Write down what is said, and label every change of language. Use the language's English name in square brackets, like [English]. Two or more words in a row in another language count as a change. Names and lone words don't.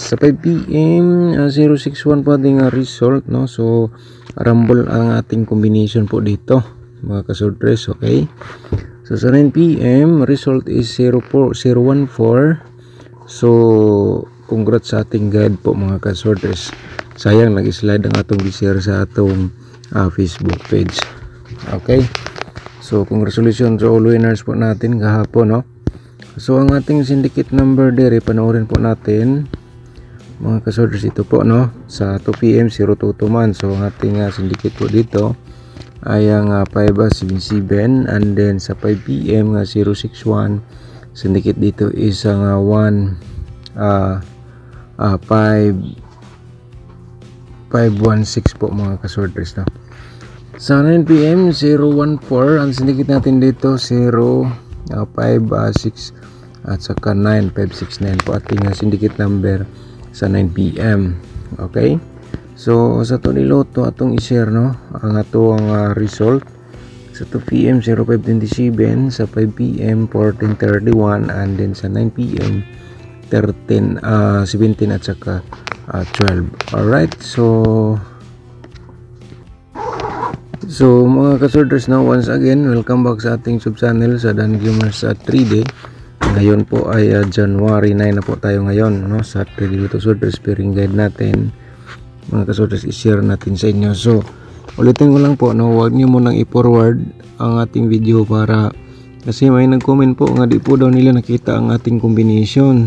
[Filipino] Sa 5 PM 061 po ating result no. So rumble ang ating combination po dito mga kasortres, okay? So sa 9 PM result is 04014. So congrats sa ating guide po mga kasortres. [Cebuano] Sayang nag-slide ang atong share sa atong Facebook page. [Filipino] Okay, so congratulations sa [English] all winners [Filipino] po natin kahapon no. So ang ating syndicate number dire panoorin po natin mga kasortres, ito po no. Sa 2 PM 022 man. So ang ating syndicate po dito ay ang 577, [English] and then [Filipino] sa 5 PM 061 syndicate dito is ang 516 po mga kasortres no. Sa 9 PM 014 ang syndicate natin dito 056 at saka 9569 po ating syndicate number sa 9 PM. [Cebuano] Okay, so sa to niloto atong i-share no ang ato ang result sa 2 PM 0527, sa 5 PM 1431, [English] and then [Filipino] sa 9 PM 17 at saka 12. Alright, so mga kasortres now, once again [English] welcome back [Filipino] sa ating [English] sub channel [Filipino] sa Dan Gamers 3D. Ngayon po ay January 9 na po tayo ngayon no, sa 3D Lotto Sortres pairing guide natin mga kasortres, i-share natin sa inyo. So ulitin ko lang po no, huwag niyo munang i-forward ang ating video para kasi may nag-comment po nga di po daw nila nakita ang ating combination.